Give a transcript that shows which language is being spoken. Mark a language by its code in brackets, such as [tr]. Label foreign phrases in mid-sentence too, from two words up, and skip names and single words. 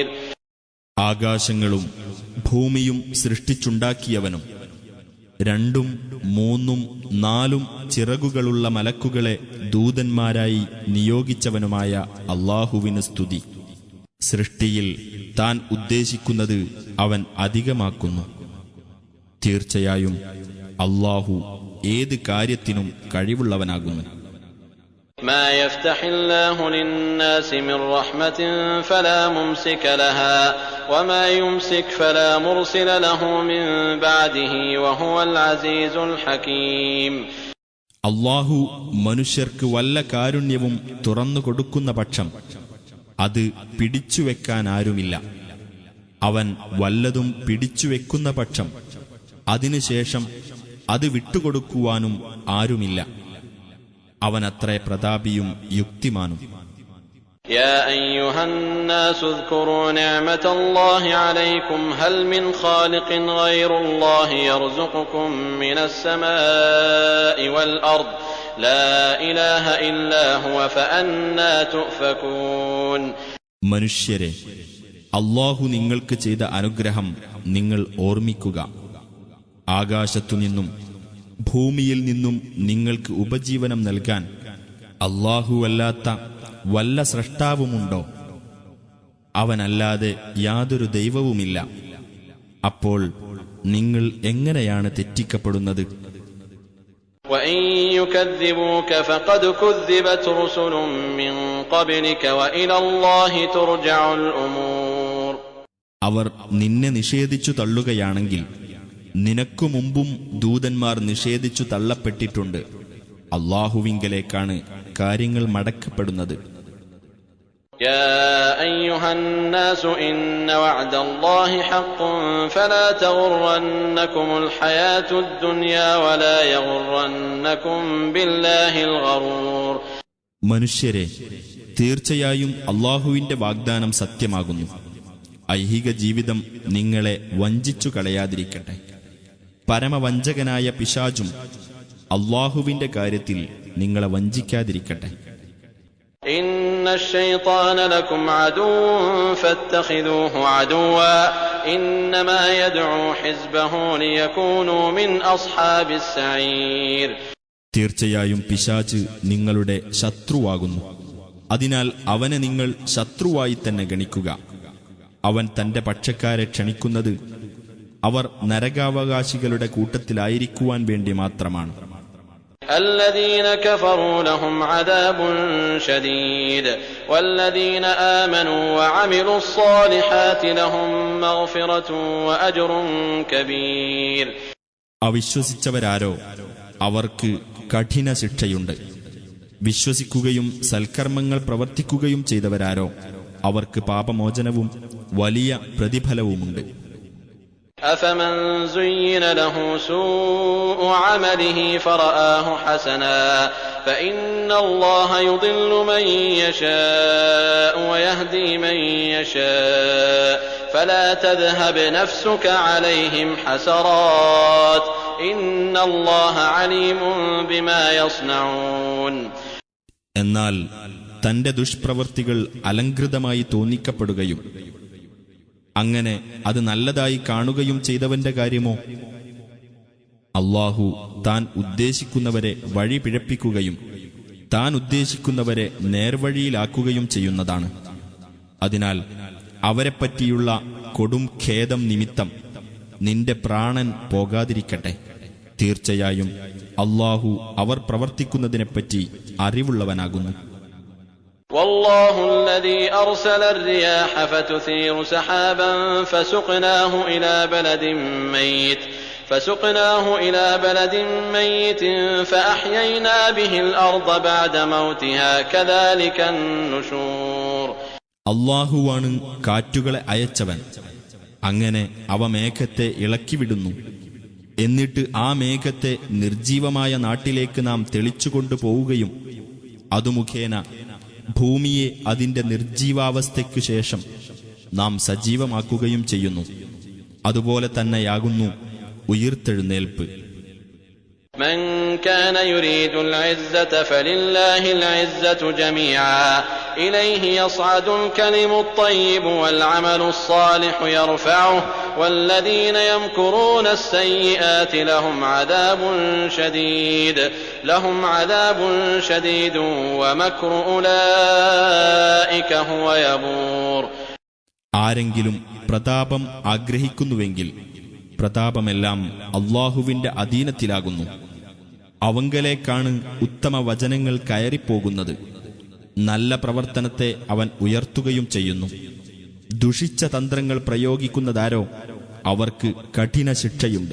[ml] ആകാശങ്ങളും ഭൂമിയും സൃഷ്ടിച്ചുണ്ടാക്കിയവനും 2ഉം 3ഉം 4ഉം ചിറകുകളുള്ള മലക്കുകളെ ദൂതന്മാരായി നിയോഗിച്ചവനുമായ അല്ലാഹുവിന് സ്തുതി. സൃഷ്ടിയിൽ താൻ ഉദ്ദേശിക്കുന്നത് അവൻ അധികമാക്കുന്നു. തീർച്ചയായും അല്ലാഹു ഏത് കാര്യത്തിനും കഴിവുള്ളവനാകുന്നു. [ar] ما يفتح الله للناس من رحمة فلا ممسك لها وما يمسك فلا مرسل له من بعده وهو العزيز الحكيم. [ml] അല്ലാഹു മനുഷ്യർക്ക് വല്ല കാരുണ്യവും തുറന്നു കൊടുക്കുന്ന പക്ഷം അത് പിടിച്ചുവെക്കാൻ ആരുമില്ല. അവൻ വല്ലതും പിടിച്ചുവെക്കുന്ന പക്ഷം അതിനുശേഷം അത് വിട്ടുകൊടുക്കുവാനും ആരുമില്ല. അവനത്രേ പ്രതാപിയും യുക്തിമാനും. [ar] يا أيها الناس اذكروا نعمة الله عليكم هل من خالق غير الله يرزقكم من السماء والأرض لا إله إلا هو فأنى تؤفكون. [ml] മനുഷ്യരെ, അല്ലാഹു നിങ്ങൾക്ക് ചെയ്ത അനുഗ്രഹം നിങ്ങൾ ഓർമ്മിക്കുക. ആകാശത്തുനിന്നും ഭൂമിയിൽ നിന്നും നിങ്ങൾക്ക് ഉപജീവനം നൽകാൻ അല്ലാഹുവല്ലാത്ത വല്ല സ്രഷ്ടാവുമുണ്ടോ? അവനല്ലാതെ യാതൊരു ദൈവവുമില്ല. അപ്പോൾ നിങ്ങൾ എങ്ങനെയാണ് തെറ്റിക്കപ്പെടുന്നത്? [ar] وَإِن يُكَذِّبُوكَ فَقَدْ كُذِّبَتْ رُسُلٌ مِّن قَبْلِكَ وَإِلَى اللَّهِ تُرْجَعُ الْأُمُورُ. [ml] അവർ നിന്നെ നിഷേധിച്ചു തള്ളുകയാണെങ്കിൽ നിനക്കു മുമ്പും ദൂതന്മാർ നിഷേധിച്ചു തള്ളപ്പെട്ടിട്ടുണ്ട്. അല്ലാഹുവിങ്കലേക്കാണ് കാര്യങ്ങൾ മടക്കപ്പെടുന്നത്. [ar] يا أيها الناس إن وعد الله حق فلا تغرنكم الحياة الدنيا ولا يغرنكم بالله الغرور. [ml] മനുഷ്യരെ, തീർച്ചയായും അല്ലാഹുവിന്റെ വാഗ്ദാനം സത്യമാകുന്നു. ഐഹിക ജീവിതം നിങ്ങളെ വഞ്ചിച്ചു കളയാതിരിക്കട്ടെ. പരമവഞ്ചകനായ പിശാചും അല്ലാഹുവിന്റെ കാര്യത്തിൽ നിങ്ങളെ വഞ്ചിക്കാതിരിക്കട്ടെ. [ar] إن الشيطان لكم عدو فاتخذوه عدوا إنما يدعو حزبه ليكونوا من أصحاب السعير. [ml] തീർച്ചയായും പിശാച് നിങ്ങളുടെ ശത്രുവാകുന്നു. അതിനാൽ അവനെ നിങ്ങൾ ശത്രുവായി തന്നെ ഗണിക്കുക. അവൻ തന്റെ പക്ഷക്കാരെ ക്ഷണിക്കുന്നത് അവർ നരകാവകാശികളുടെ കൂട്ടത്തിലായിരിക്കുവാൻ വേണ്ടി മാത്രമാണ്. [ar] الذين كفروا لهم عذاب شديد والذين آمنوا وعملوا الصالحات لهم مغفرة وأجر كبير. [ml] അവിശ്വസിച്ചവരാരോ അവർക്ക് കഠിന ശിക്ഷയുണ്ട്. വിശ്വസിക്കുകയും സൽക്കർമ്മങ്ങൾ പ്രവർത്തിക്കുകയും ചെയ്തവരാരോ അവർക്ക് പാപമോചനവും വലിയ പ്രതിഫലവുമുണ്ട്. [ar] أفمن زين له سوء عمله فرآه حسنا فإن الله يضل من يشاء ويهدي من يشاء فلا تذهب نفسك عليهم حسرات إن الله عليم بما يصنعون. [ml] എന്നാൽ തന്റെ ദുഷ്പ്രവൃത്തികൾ അലങ്കൃതമായി തോന്നിക്കപ്പെടുകയും അങ്ങനെ അത് നല്ലതായി കാണുകയും ചെയ്തവന്റെ കാര്യമോ? അല്ലാഹു താൻ ഉദ്ദേശിക്കുന്നവരെ വഴി പിഴപ്പിക്കുകയും താൻ ഉദ്ദേശിക്കുന്നവരെ നേർവഴിയിലാക്കുകയും ചെയ്യുന്നതാണ്. അതിനാൽ അവരെപ്പറ്റിയുള്ള കൊടും ഖേദം നിമിത്തം നിന്റെ പ്രാണൻ പോകാതിരിക്കട്ടെ. തീർച്ചയായും അല്ലാഹു അവർ പ്രവർത്തിക്കുന്നതിനെപ്പറ്റി അറിവുള്ളവനാകുന്നു. [ar] والله الذي أرسل الرياح فتثير سحابا فسقناه إلى بلد ميت فسقناه إلى بلد ميت فأحيينا به الأرض بعد موتها كذلك النشور. [ml] അല്ലാഹുവാണ് കാറ്റുകളെ അയച്ചവൻ. അങ്ങനെ അവ മേഘത്തെ ഇളക്കിവിടുന്നു. എന്നിട്ട് ആ മേഘത്തെ നിർജീവമായ നാട്ടിലേക്ക് നാം തെളിച്ചുകൊണ്ടു പോവുകയും അതു മുഖേന ഭൂമിയെ അതിന്റെ നിർജീവാവസ്ഥയ്ക്കു ശേഷം നാം സജീവമാക്കുകയും ചെയ്യുന്നു. അതുപോലെ തന്നെയാകുന്നു ഉയിർത്തെഴുന്നേൽപ്പ്. [ar] من كان يريد العزة فلله العزة جميعا إليه يصعد الكلم الطيب والعمل الصالح يرفعه والذين يمكرون السيئات لهم عذاب شديد ومكر أولئك هو يبور. [ml] ആരെങ്കിലും പ്രതാപം ആഗ്രഹിക്കുന്നുവെങ്കിൽ പ്രതാപമെല്ലാം അല്ലാഹുവിന്റെ അധീനത്തിലാകുന്നു. അവങ്കലേക്കാണ് ഉത്തമ വചനങ്ങൾ കയറിപ്പോകുന്നത്. നല്ല പ്രവർത്തനത്തെ അവൻ ഉയർത്തുകയും ചെയ്യുന്നു. ദുഷിച്ച തന്ത്രങ്ങൾ പ്രയോഗിക്കുന്നതാരോ അവർക്ക് കഠിന ശിക്ഷയുണ്ട്.